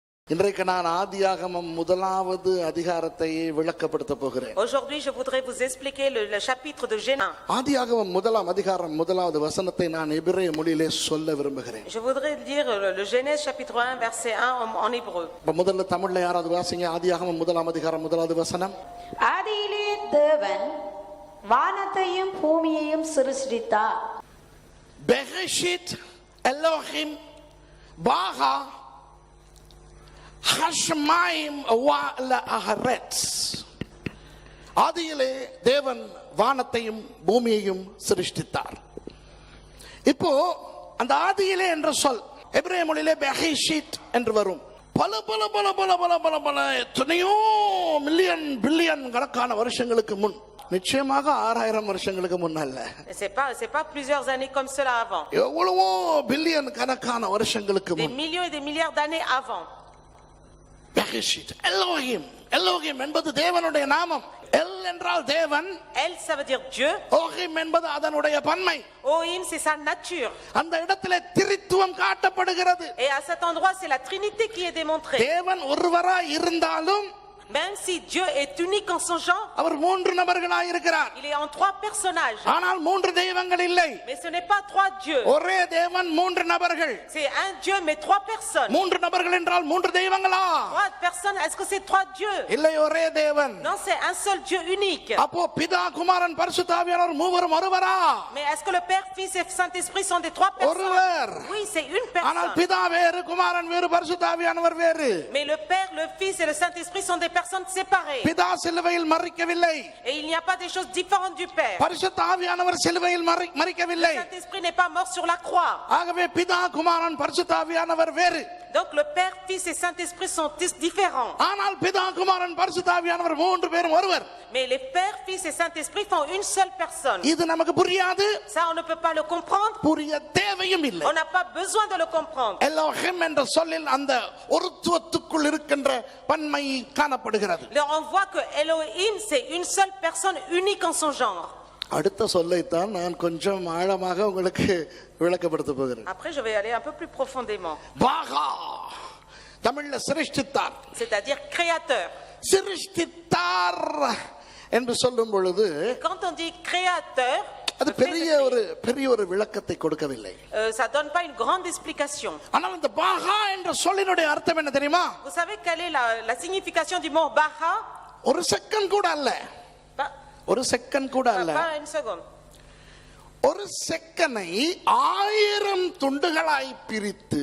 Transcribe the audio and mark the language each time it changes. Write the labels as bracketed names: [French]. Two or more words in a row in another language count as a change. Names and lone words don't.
[Tamil] இன்றைக்கு நான் ஆதியாகமம் முதலாவது அதிகாரத்தை விளக்கப்படுத்த போகிறேன். [French] Aujourd'hui, je voudrais vous expliquer le chapitre de Genèse. [Tamil] ஆதியாகமம் முதலாம் அதிகாரம் முதலாவது வசனத்தை நான் எபிரேய மொழியிலே சொல்ல விரும்புகிறேன். [French] Je voudrais lire le Genèse chapitre 1 verset 1 en hébreu. [Tamil] முதல்ல தமிழ்ல யாராவது வாசிங்க. ஆதியாகமம் முதலாம் அதிகாரம் முதலாவது வசனம். ஆதியிலே தேவன் வானத்தையும் பூமியையும் சிருஷ்டித்தார். [Hebrew] בראשית אלהים ברא השמים והארץ. [Tamil] ஆதியிலே தேவன் வானத்தையும் பூமியையும் சிருஷ்டித்தார். இப்போ அந்த ஆதியிலே என்ற சொல் எபிரேய மொழியிலே பெஹெஷித் என்று வரும். பல பல பல பல பல பல பல எத்தனையோ [English] million billion [Tamil] கணக்கான வருஷங்களுக்கு முன், நிச்சயமாக 6000 வருஷங்களுக்கு முன்னல்ல, [French] c'est pas plusieurs années comme cela avant. [Tamil] எவ்வளவோ பில்லியன் கணக்கான வருஷங்களுக்கு [French] Des [Tamil] முன் [French] millions et des milliards d'années avant. [Hebrew] בראשית אלהים. [Tamil] எலோஹிம் என்பது தேவனுடைய நாமம். எல் என்றால் தேவன், [French] El, ça veut dire Dieu. [Tamil] ஓஹிம் என்பது அதனுடைய பன்மை. [French] Ohim, c'est sa nature. [Tamil] அந்த இடத்திலே திரித்துவம் காட்டப்படுகிறது. [French] Et à cet endroit, c'est la Trinité qui est démontrée. [Tamil] தேவன் ஒருவராய் இருந்தாலும் [French] Même si Dieu est unique en son genre, [Tamil] அவர் 3 நபர்களாய் இருக்கிறார். [French] il est en 3 personnages. [Tamil] ஆனால் 3 தெய்வங்கள் இல்லை. [French] Mais ce n'est pas 3 dieux. [Tamil] ஒரே தேவன் 3 நபர்கள். [French] C'est un Dieu mais 3 personnes. [Tamil] 3 நபர்கள் என்றால் 3 தெய்வங்களா? [French] 3 personnes, est-ce que c'est 3 dieux? [Tamil] இல்லை, ஒரே தேவன். [French] Non, c'est un seul Dieu unique. [Tamil] அப்போ பிதா குமாரன் பரிசுத்த ஆவியானவர் மூவரும் ஒருவரா? [French] Mais est-ce que le Père, Fils et Saint-Esprit sont des 3 personnes? [Tamil] ஒருவர். [French] Oui, c'est une [Tamil] ஆனால் [French] personne. [Tamil] பிதா வேறு, குமாரன் வேறு, பரிசுத்த ஆவியானவர் வேறு. [French] Mais le Père, le Fils et le Saint-Esprit sont des personnes séparées. [Tamil] பிதா சிலுவையில் மரிக்கவில்லை. [French] Et il n'y a pas des choses différentes du Père. [Tamil] பரிசுத்த ஆவியானவர் சிலுவையில் மரிக்கவில்லை. [French] Le Saint-Esprit n'est pas mort sur la croix. [Tamil] ஆகவே பிதா குமாரன் பரிசுத்த ஆவியானவர் வேறு. [French] Donc le Père, Fils et Saint-Esprit sont différents. [Tamil] ஆனால் பிதா குமாரன் பரிசுத்த ஆவியானவர் 3 பேரும் ஒருவர். [French] Mais les Pères, Fils et Saint-Esprit font une seule personne. [Tamil] இது நமக்கு புரியாது. [French] Ça, on ne peut pas le comprendre. [Tamil] புரிய தேவையும் இல்லை. [French] On n'a pas besoin de le comprendre. [Tamil] எலோஹிம் என்ற சொல்லில் அந்த ஒருத்துவத்துக்குள் இருக்கின்ற பன்மை காணப்படுகிறது. [French] Là, on voit que Elohim, c'est une seule personne unique en son genre. [Tamil] அடுத்த சொல்லைத்தான் நான் கொஞ்சம் ஆழமாக உங்களுக்கு விளக்கப்படுத்த போகிறேன். [French] Après, je vais aller un peu plus profondément. [Tamil] பாகா, தமிழ்ல சிருஷ்டித்தார், [French] C'est-à-dire créateur. [Tamil] சிருஷ்டித்தார் என்று சொல்லும் பொழுது [French] Quand on dit créateur, [Tamil] அது [French] le fait de [Tamil] பெரிய ஒரு விளக்கத்தை கொடுக்கவில்லை. [French] ça donne pas une grande explication. [Tamil] ஆனால் இந்த பாகா என்ற சொல்லினுடைய அர்த்தம் என்ன தெரியுமா? [French] Vous savez quelle est la signification du mot Baha? [Tamil] ஒரு செகண்ட் கூட அல்ல. ஒரு செகண்ட் கூட அல்ல. [French] Pas une seconde. [Tamil] ஒரு செகண்டை 1000 துண்டுகளாய் பிரித்து,